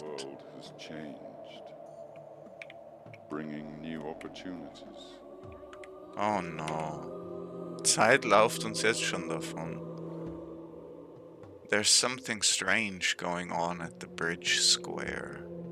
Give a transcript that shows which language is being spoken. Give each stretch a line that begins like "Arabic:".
English: The world has changed, bringing new opportunities. Oh no.
German: Zeit läuft uns jetzt schon davon.
English: There's something strange going on at the bridge square.